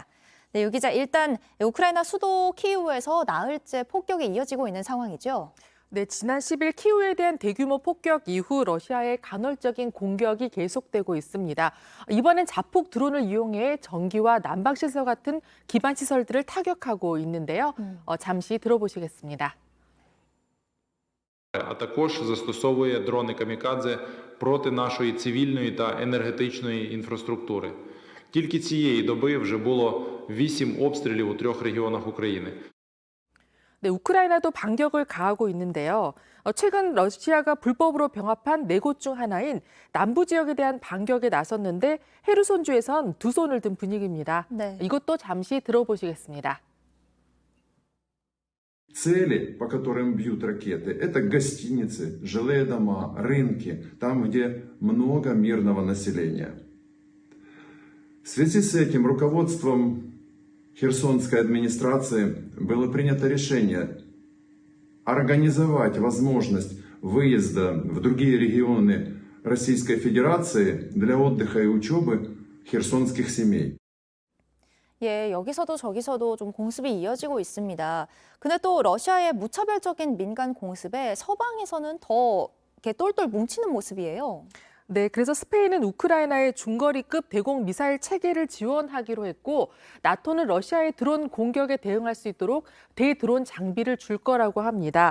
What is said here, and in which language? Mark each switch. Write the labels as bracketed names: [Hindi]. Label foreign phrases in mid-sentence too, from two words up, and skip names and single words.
[Korean] 네, 유 기자, 일단 우크라이나 수도 키이우에서 나흘째 폭격이 이어지고 있는 상황이죠? 네, 지난 10일 키우에 대한 대규모 폭격 이후 러시아의 간헐적인 공격이 계속되고 있습니다. 이번엔 자폭 드론을 이용해 전기와 난방시설 같은 기반 시설들을 타격하고 있는데요. 잠시 들어보시겠습니다. [Ukrainian] А також застосовує дрони камікадзе проти нашої цивільної та енергетичної інфраструктури. Тільки цієї доби вже було 8 обстрілів у 3 регіонах України. [Korean] 네, 우크라이나도 반격을 가하고 있는데요. 최근 러시아가 불법으로 병합한 4곳 중 하나인 남부 지역에 대한 반격에 나섰는데 헤르손주에선 두 손을 든 분위기입니다. 네. 이것도 잠시 들어보시겠습니다. [Russian] Цели, по которым бьют ракеты, это гостиницы, жилые дома, рынки, там, где много мирного населения. В связи с этим руководством Херсонской администрации было принято решение организовать возможность выезда в другие регионы Российской Федерации для отдыха и учебы херсонских семей. [Korean] 예, 여기서도 저기서도 좀 공습이 이어지고 있습니다. 근데 또 러시아의 무차별적인 민간 공습에 서방에서는 더 이렇게 똘똘 뭉치는 모습이에요. 네, 그래서 스페인은 우크라이나의 중거리급 대공 미사일 체계를 지원하기로 했고 나토는 러시아의 드론 공격에 대응할 수 있도록 대드론 장비를 줄 거라고 합니다.